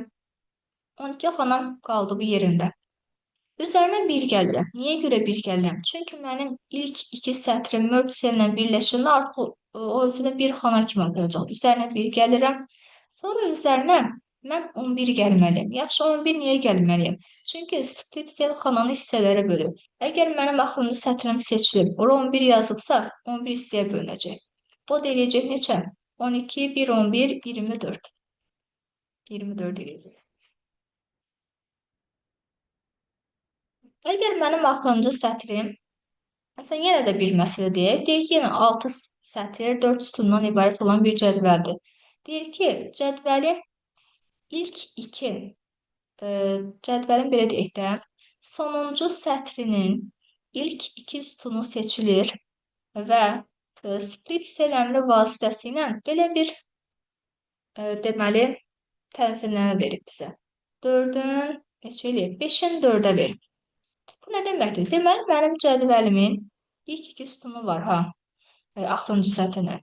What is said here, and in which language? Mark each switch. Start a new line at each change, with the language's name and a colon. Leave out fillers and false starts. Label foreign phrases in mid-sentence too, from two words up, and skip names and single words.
Azerbaijani: 12 xanam qaldı bu yerində. Üzərinə 1 gəlirəm. Niyə görə 1 gəlirəm? Çünki mənim ilk iki sətrim
English: merge cell-
Azerbaijani: lə birləşəndə artıq o özünə 1 xana kimi qalacaq. Üzərinə 1 gəlirəm. Sonra üzərinə mən 11 gəlməliyəm. Yaxşı, 11 niyə gəlməliyəm? Çünki
English: split cell
Azerbaijani: xananı hissələrə bölür. Əgər mənim axırıncı sətrim seçilib, ora 11 yazıbsa, 11 hissəyə bölünəcək. Bu da eləyəcək neçə? 12, 1, 11, 24. 24 eləyəcək. Əgər mənim axırıncı sətrim, məsələn, yenə də bir məsələ deyək. Deyək, yenə 6 sətr, 4 sütundan ibarət olan bir cədvəldir. Deyir ki, cədvəlin ilk iki, cədvəlin belə deyək də, sonuncu sətrinin ilk iki sütunu seçilir və
English: split cell
Azerbaijani: əmri vasitəsilə belə bir deməli tənzimləmə verib bizə. 4-ün neçə eləyib? 5-in 4-ə verib. Bu nə deməkdir? Deməli, mənim cədvəlimin ilk iki sütunu var, ha, axırıncı sətrlə.